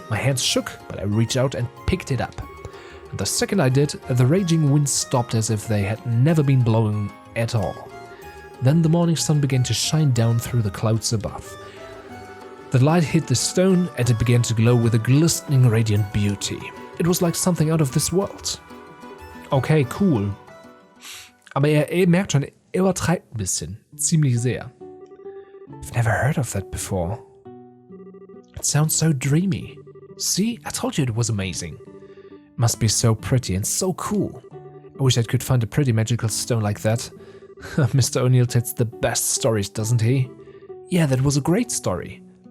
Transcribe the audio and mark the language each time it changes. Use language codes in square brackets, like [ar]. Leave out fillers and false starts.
[en] My hands shook, but I reached out and picked it up. And the second I did, the raging wind stopped as if they had never been blowing at all. Then the morning sun began to shine down through the clouds above. The light hit the stone and it began to glow with a glistening radiant beauty. It was like something out of this world. Okay, cool. [de] Aber ihr merkt schon, übertreibt ein bisschen. Ziemlich sehr. [en] I've never heard of that before. It sounds so dreamy. See, I told you it was amazing. It must be so pretty and so cool. I wish I could find a pretty magical stone like that. Mr. O'Neill tells the best stories, doesn't he? Yeah, that was a great story.